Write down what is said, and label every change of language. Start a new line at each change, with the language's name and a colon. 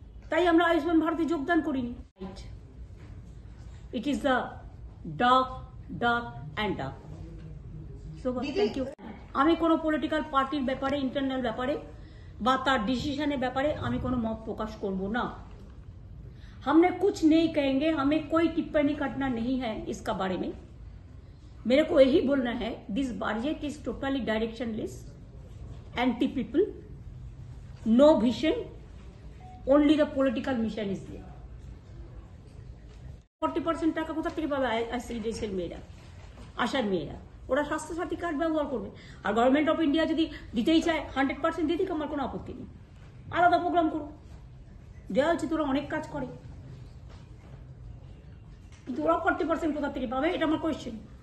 Bangla: তাই আমরা আয়ুষ্মান ভারতে যোগদান করিনি।
English: It is the dark dark and dark. So thank you.
Bangla: আমি কোনো পলিটিক্যাল পার্টির ব্যাপারে, ইন্টারনাল ব্যাপারে বা তার ডিসিশনের ব্যাপারে আমি কোনো মত প্রকাশ করব না।
Hindi: हमने कुछ नहीं कहेंगे, हमें कोई टिप्पणी करना नहीं है इसका बारे में। मेरे को यही बोलना है,
English: This budget is totally directionless, anti people, no vision, only the political mission is there.
Bangla: 40% টাকা কোথা থেকে পাবে আইসিডিএসের মেয়েরা, আশার মেয়েরা? ওরা স্বাস্থ্যসাথী কার্ড ব্যবহার করবে। আর গভর্নমেন্ট অফ ইন্ডিয়া যদি দিতেই চায় 100% দিয়ে দিক, আমার কোনো আপত্তি নেই। আলাদা প্রোগ্রাম করো, দেওয়া হচ্ছে তোরা অনেক কাজ করে, কিন্তু ওরা 40% কোথা থেকে পাবে? এটা আমার কোয়েশ্চেন।